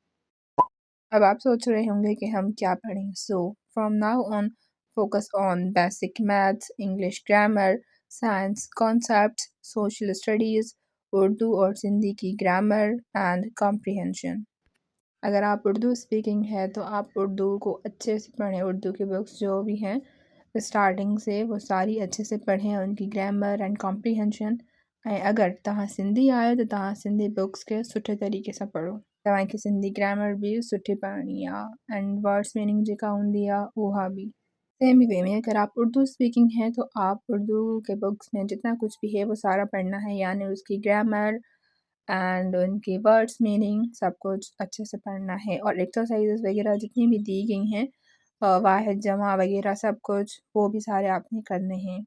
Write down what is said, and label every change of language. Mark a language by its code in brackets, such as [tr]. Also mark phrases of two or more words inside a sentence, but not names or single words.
[ur] اب آپ سوچ رہے ہوں گے کہ ہم کیا پڑھیں. [en] So from now on focus on basic maths, English grammar, science concepts, social studies, [ur] اردو اور سندھی کی [en] grammar and comprehension. [ur] अगर आप उर्दू स्पीकिंग है तो आप उर्दू को अच्छे से पढ़ें। اردو کی بکس جو بھی ہیں سٹارٹنگ سے وہ ساری اچھے سے پڑھیں، ان کی [en] grammar and comprehension. [sd] ऐं अगर तव्हां सिंधी आहियो त तव्हां सिंधी बुक्स खे सुठे तरीक़े सां पढ़ो। तव्हांखे सिंधी ग्रामर भी सुठी पढ़णी आहे [en] and words meaning [sd] जेका हूंदी आहे उहा बि। [ur] سیم ہی وے میں اگر آپ اردو سپیکنگ ہیں تو آپ اردو کے بکس میں جتنا کچھ بھی ہے وہ سارا پڑھنا ہے، یعنی اس کی [en] grammar and [ur] ان کے [en] words meaning [ur] سب کچھ اچھے سے پڑھنا ہے اور ایکسرسائزز وغیرہ جتنی بھی دی گئی ہیں واحد جمع وغیرہ سب کچھ وہ بھی سارے آپ نے کرنے ہیں.